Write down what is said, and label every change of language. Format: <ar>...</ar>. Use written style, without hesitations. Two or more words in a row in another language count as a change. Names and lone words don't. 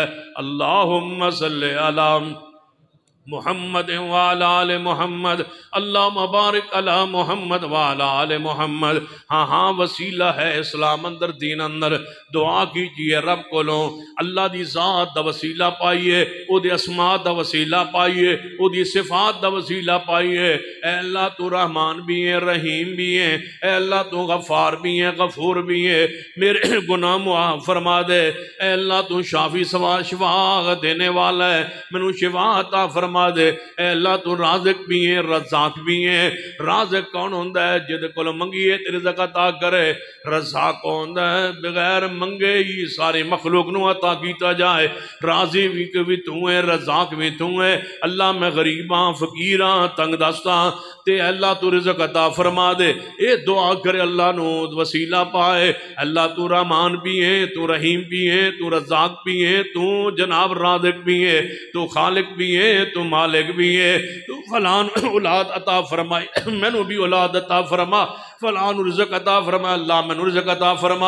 <ar>اللہم صلی علی محمد وعلی آل محمد، اللہ مبارک علی محمد وعلی آل محمد۔</ar> <pa>ہاں ہاں وسیلہ ہے اسلام اندر دین اندر، دعا کیجئے رب کو لو، اللہ دی ذات دا وسیلہ پائیے، او دی اسماء دا وسیلہ پائیے، او دی صفات دا وسیلہ پائیے۔</pa> <ur>اے اللہ تو رحمان بھی ہے، رحیم بھی ہے، اے اللہ تو غفار بھی ہے، غفور بھی ہے، میرے گناہ معاف فرما دے۔ اے اللہ تو شافی شفا دینے والا ہے، منو شفا عطا فرما دے۔ اے اللہ تو رازق بھی ہے، رزاق بھی ہے۔</ur> <pa>رازق کون ہوندہ ہے؟ جد کل منگیے تے رزق عطا کرے۔ رزاق ہوندہ ہے بغیر منگے ہی سارے مخلوق نو عطا کیتا جائے۔</pa> <ur>رازی بھی تو ہے، رزاق بھی تو ہے۔</ur> <pa>اللہ میں غریباں فقیراں تنگ دستاں تے اللہ تو رزق عطا فرما دے۔ اے دعا کرے اللہ نو وسیلہ پائے۔</pa> <ur>اللہ تو رحمان بھی ہے،</ur> <pa>تو رحیم بھی ہے، تو رزاق بھی ہے، تو جناب رازق بھی ہے، تو خالق بھی ہے، تو مالک بھی ہے۔ تو فلان اولاد عطا فرمائے، میں نو بھی اولاد عطا فرما، فلان رزق عطا فرما، اللہ میں نو رزق عطا فرما۔</pa>